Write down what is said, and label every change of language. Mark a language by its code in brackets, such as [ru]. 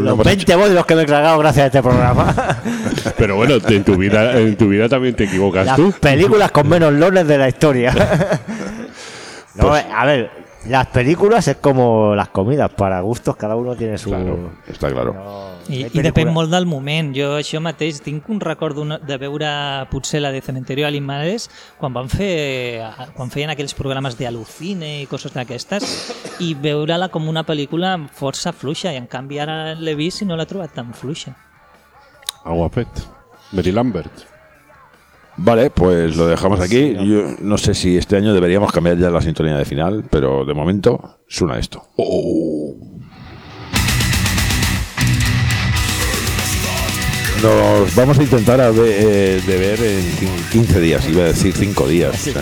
[es] los 20 votos los que me he tragado gracias a este programa. Pero bueno, en tu vida también te equivocas las tú. Las películas con menos lones de la historia. No, pues, a ver... Las películas es como las comidas, para gustos cada uno tiene su... Claro, está claro. [ca] I depèn molt del moment. Jo això mateix tinc un record de veure potser la de Cementerio de Animales quan feien aquells programes d'Alucine i coses d'aquestes i veure-la com una pel·lícula força fluixa i en canvi ara l'he vist i no l'he trobat tan fluixa. Ah, guapet. Mary Lambert. [es] Vale, pues lo dejamos aquí. Yo no sé si este año deberíamos cambiar ya la sintonía de final, pero de momento suena esto. Oh. Nos vamos a intentar de ver en 15 días, iba a decir 5 días.